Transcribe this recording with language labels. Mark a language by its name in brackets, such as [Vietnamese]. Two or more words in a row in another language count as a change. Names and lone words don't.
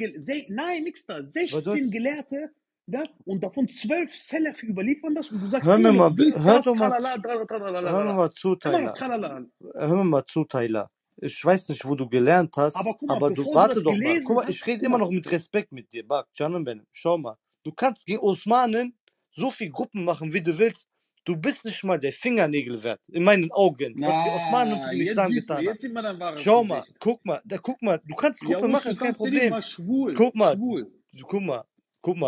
[German] Nein, nix da. Was 16 Gelehrte, ja, und davon 12 Salaf überliefern das und du sagst, Hör mir mal, dies, hör das, doch mal, tralala, hör mir mal zu, Immer noch Tyler. tralala. Hör mir mal zu, Tyler. Ich weiß nicht, wo du gelernt hast, Aber guck mal, aber du bevor du warte das doch mal. gelesen Guck mal, hast, ich rede guck immer mal. noch mit Respekt mit dir. [Turkish] Bak, canım benim. [German] Schau mal. Du kannst gegen Osmanen so viel Gruppen machen, wie du willst. Du bist nicht mal der Fingernägel wert, in meinen Augen, was die Osmanen für den Islam getan haben. Jetzt sieht man dein wahres Schau mal, Gesicht. guck mal, du kannst Gruppe Yavuz machen, ist kein Sultan Selim Problem. war schwul. Guck mal, Schwul. guck mal.